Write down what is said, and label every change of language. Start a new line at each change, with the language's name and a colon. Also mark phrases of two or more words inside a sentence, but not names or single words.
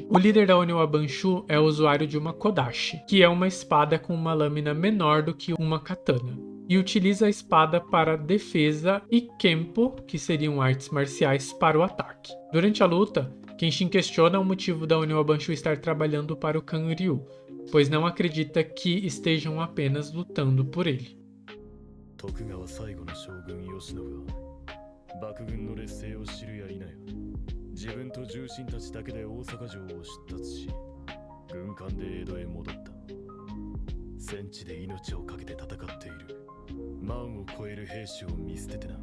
Portuguese: O líder da Oniwa Banshu é o usuário de uma Kodashi, que é uma espada com uma lâmina menor do que uma katana, e utiliza a espada para defesa e Kenpo, que seriam artes marciais, para o ataque. Durante a luta, Kenshin questiona o motivo da Oniwa Banshu estar trabalhando para o Kanryu, pois não acredita que estejam apenas lutando por ele.
Japanese: 徳川最後の将軍慶喜が幕軍の劣勢を知るや否や自分と重臣たちだけで大阪城を出立し軍艦で江戸へ戻った。戦地で命を懸けて戦っている万を超える兵士を見捨ててな。